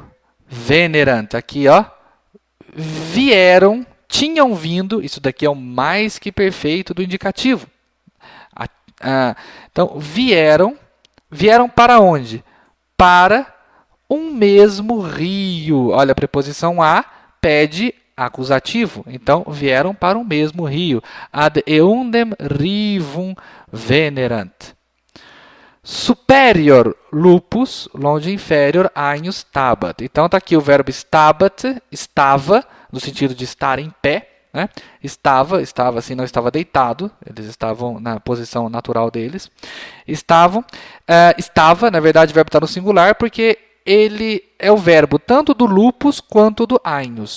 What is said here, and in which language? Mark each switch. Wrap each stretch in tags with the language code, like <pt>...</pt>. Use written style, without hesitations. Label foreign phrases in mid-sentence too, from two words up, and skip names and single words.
<pt>Venerant, aqui, ó, vieram, tinham vindo, isso daqui é o mais que perfeito do indicativo. Então, vieram para onde? Para um mesmo rio. Olha, a preposição a pede acusativo. Então, vieram para o mesmo rio.</pt> <la>Ad eundem rivum venerant. Superior lupus, longe inferior agnus stabat.</la> <pt>Então, está aqui o verbo stabat, estava, no sentido de estar em pé. Né? Estava assim, não estava deitado. Eles estavam na posição natural deles. Estava, na verdade, o verbo está no singular, porque ele é o verbo tanto do lupus quanto do agnus.</pt>